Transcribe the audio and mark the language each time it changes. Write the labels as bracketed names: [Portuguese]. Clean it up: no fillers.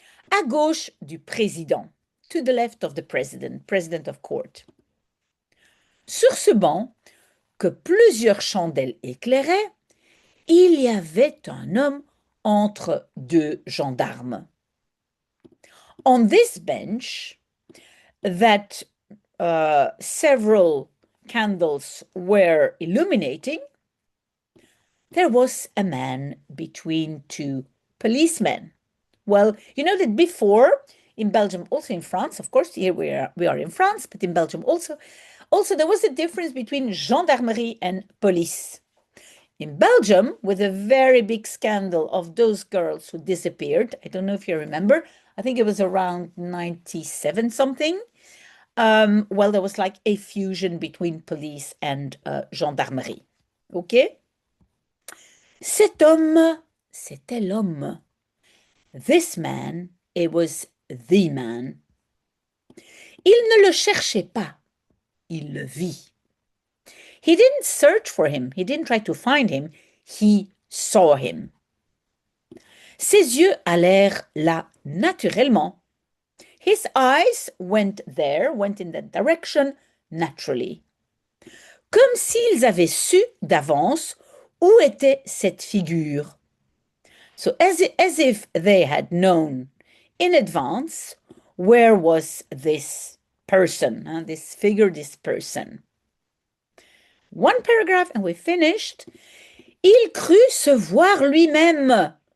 [French] À gauche du président, [English] to the left of the president of court. [French] Sur ce banc, que plusieurs chandelles éclairaient, il y avait un homme entre deux gendarmes. [English] On this bench, that several candles were illuminating, there was a man between two policemen. Well, you know that before, in Belgium, also in France, of course, here we are in France, but in Belgium also there was a difference between gendarmerie and police. in Belgium, with a very big scandal of those girls who disappeared. I don't know if you remember. I think it was around 97 something. Well, there was like a fusion between police and gendarmerie. OK? [French] Cet homme, c'était l'homme. [English] This man, it was the man. [French] Il ne le cherchait pas, il le vit. [English] He didn't search for him, he didn't try to find him, he saw him. [French] Ses yeux allèrent là naturellement. [English] His eyes went there, went in that direction naturally. [French] Comme s'ils avaient su d'avance où était cette figure. [English] So as if they had known in advance where was this person, this figure, this person. One paragraph and we finished. [French] Il crut se voir lui-même.